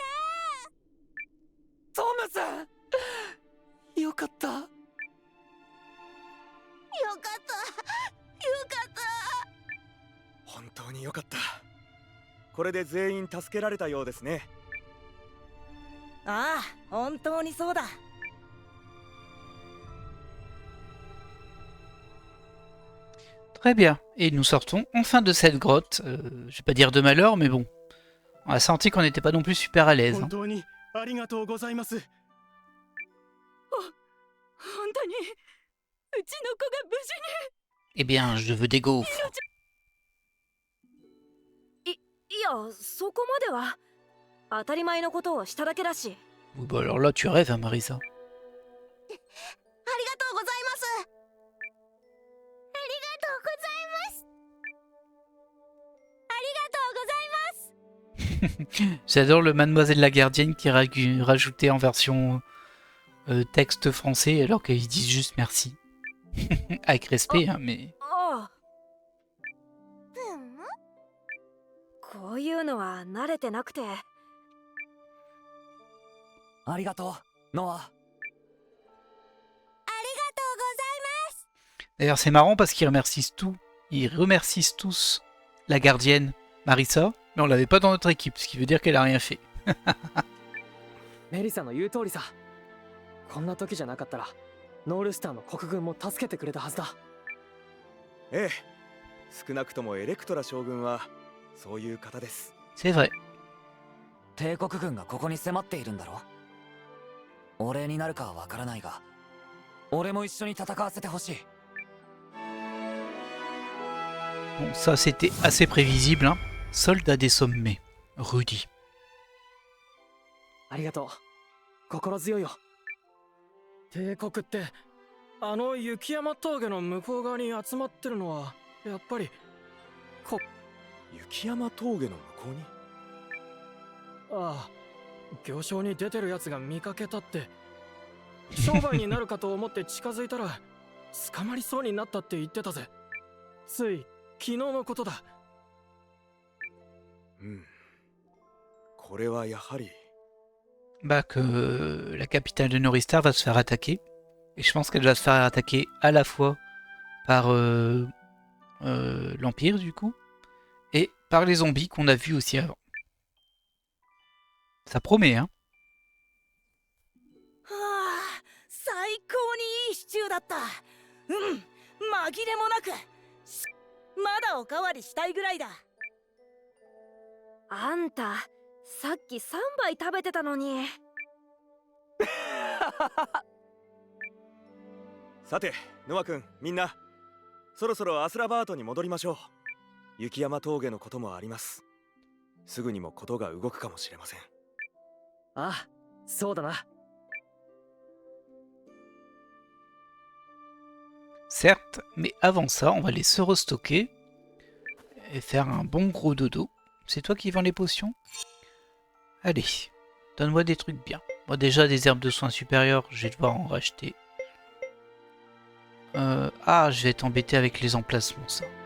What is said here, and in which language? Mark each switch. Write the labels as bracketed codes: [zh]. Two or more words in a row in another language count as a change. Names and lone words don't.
[ja] トムさん、よかった。ゃんよかったよかった本当によかった。これで全員助けられたようですね。ああ、本当にそうだ。 [fr] très bien. Et nous sortons enfin de cette grotte. Je vais pas dire de malheur, mais bon. On a senti qu'on n'était pas non plus super à l'aise. Hein. [ja] 本当にうちの子が無事に [fr] Eh bien, je veux des gaufres. [ja] いや、そこまでは当たり前のことをしただけだし。 [fr] Oui, bah alors là, tu rêves, hein, Marisa. [ja] ありがとうございますありがとうございますありがとうございます [fr] J'adore le Mademoiselle la gardienne qui est rajouté en version texte français alors qu'ils disent juste merci. Avec respect, hein, mais... [ja] ああ、うんこういうのは慣れてなくて。ありがとう、ノア。ありがとうございます [fr] D'ailleurs, c'est marrant parce qu'ils remercient tous la gardienne Marissa, mais on l'avait pas dans notre équipe, ce qui veut dire qu'elle a rien fait. [ja] メリサの言う通りさ。こんな時じゃなかったらノールスターの国軍も助けてくれたはずだ。ええ、少なくともエレクトラ将軍はそういう方です。 [fr] C'est vrai. [ja] 帝国軍がここに迫っているんだろ。お礼になるかはわからないが、俺も一緒に戦わせてほしい。 [fr] Bon, ça c'était assez prévisible, hein. Soldat des sommets, Rudy. [ja] ありがとう。心強いよ。帝国ってあの雪山峠の向こう側に集まってるのはやっぱり雪山峠の向こうに。ああ、行商に出てるやつが見かけたって。商売になるかと思って近づいたら捕まりそうになったって言ってたぜ。つい昨日のことだ。うん。これはやはり。 [fr] Bah que la capitale de Noristar va se faire attaquer. Et je pense qu'elle va se faire attaquer à la fois par l'Empire du coup, et par les zombies qu'on a vus aussi avant. Ça promet, hein. [ja] はあ、最高にいいシチューだった。うん、紛れもなく。まだおかわりしたいぐらいだ。あんた、さっき3杯食べてたのに。さてノア君みんなそろそろアスラバートに戻りましょう。雪山峠のこともあります。すぐにもことが動くかもしれません。ああ、そうだな。 [fr] Certes, mais avant ça, on va les se restocker et faire un bon gros dodo. C'est toi qui vends les potions? Allez, donne-moi des trucs bien. Moi déjà des herbes de soins supérieurs, je vais devoir en racheter. Ah, je vais être embêté avec les emplacements, ça.